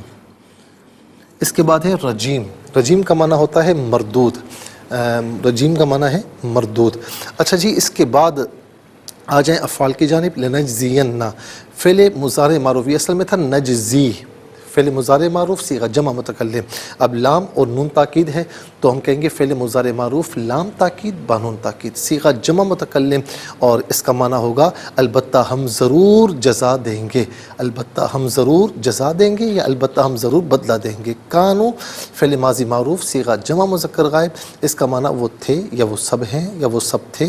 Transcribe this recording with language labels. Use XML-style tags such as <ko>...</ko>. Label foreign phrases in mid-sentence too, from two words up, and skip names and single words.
<ur>اس کے بعد ہے رجیم، رجیم کا معنی ہوتا ہے مردود، رجیم کا معنی ہے مردود۔ اچھا جی اس کے بعد آ جائیں افعال کی جانب۔ لنجزین، فعل مضارع معروفی اصل میں تھا نجزی، فعل مضارع معروف صیغہ جمع متکلم. اب لام اور نون تاکید ہے تو ہم کہیں گے فعل مضارع معروف لام تاکید با نون تاکید صیغہ جمع متکلم، اور اس کا معنی ہوگا البتہ ہم ضرور جزا دیں گے، البتہ ہم ضرور جزا دیں گے یا البتہ ہم ضرور بدلہ دیں گے. کانو فعل ماضی معروف صیغہ جمع مذکر غائب، اس کا معنی وہ تھے یا وہ سب ہیں یا وہ سب تھے.</ur>